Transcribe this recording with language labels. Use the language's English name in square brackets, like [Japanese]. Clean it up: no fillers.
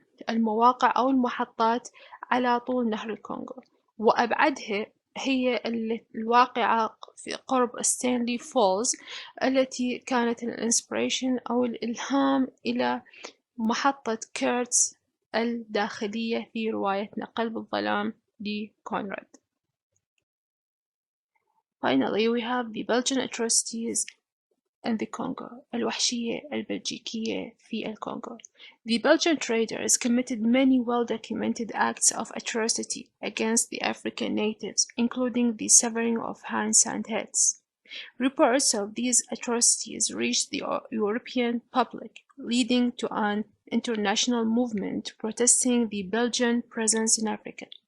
[Arabic] المواقع أو المحطات على طول نهر الكونغو، وأبعدها هي الواقعة في قرب ستانلي فولز التي كانت الانسبريشن أو الإلهام إلى محطة كيرتس الداخلية في روايتنا قلب الظلام لكونراد. [English] Finally, we have the Belgian atrocities in the Congo. [Arabic] الوحشية البلجيكية في الكونغو. [English] The Belgian traders committed many well-documented acts of atrocity against the African natives, including the severing of hands and heads. Reports of these atrocities reached the European public, leading to an international movement protesting the Belgian presence in Africa.